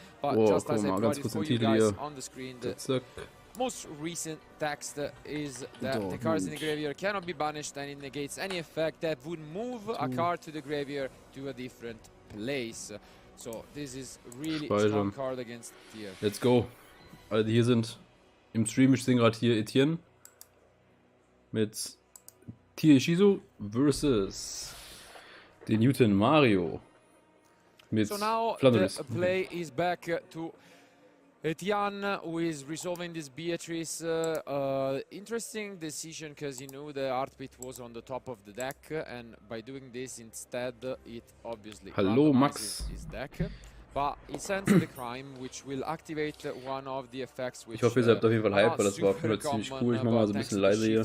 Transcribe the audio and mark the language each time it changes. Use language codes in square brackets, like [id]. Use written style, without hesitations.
[en] But just as I brought it for you guys on the screen, the most recent text is that the cards in the graveyard cannot be banished, and it negates any effect that would move a card to the graveyard to a different place. So this is really a strong card against Tier. Let's go. [de] Alle, die hier sind im Stream, ich sehe gerade hier Etienne mit Tier Ishizu versus den Newton Mario mit [en] So now Flanders. The play is back to Etienne, who is resolving this Beatrice. Interesting decision, because he knew the Heartbeat was on the top of the deck, and by doing this instead, it obviously [de] Hallo Max. [en] his deck. But he sends the crime, which will activate one of the effects. Which, [de] ich hoffe, ihr seid auf jeden Fall hype, weil das war auf jeden Fall ziemlich cool. Ich mache mal so ein bisschen leise hier.